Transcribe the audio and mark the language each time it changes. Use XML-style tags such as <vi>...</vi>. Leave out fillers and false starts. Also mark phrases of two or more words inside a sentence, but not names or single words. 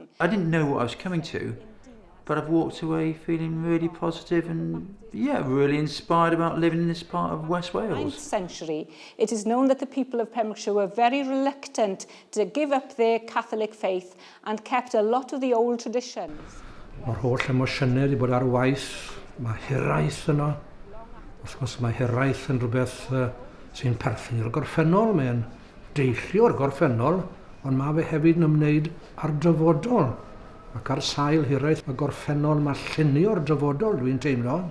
<en>I didn't know what I was coming to, but I've walked away feeling really positive and, yeah, really inspired about living in this part of West Wales. 9th century, it is known that the people of Pembrokeshire were very reluctant to give up their Catholic faith and kept a lot of the old traditions.</en> <cy>Mae'r holl emosiynau wedi bod ar waith, mae hiraeth yno. Wrth gwrs mae hiraeth yn rhywbeth sy'n perthyn i'r gorffennol, mae'n deillio o'r gorffennol, ond mae fe hefyd yn ymwneud â'r dyfodol. Ac ar sail hiraeth y gorffennol mae llunio'r dyfodol, dwi'n teimlo.</cy>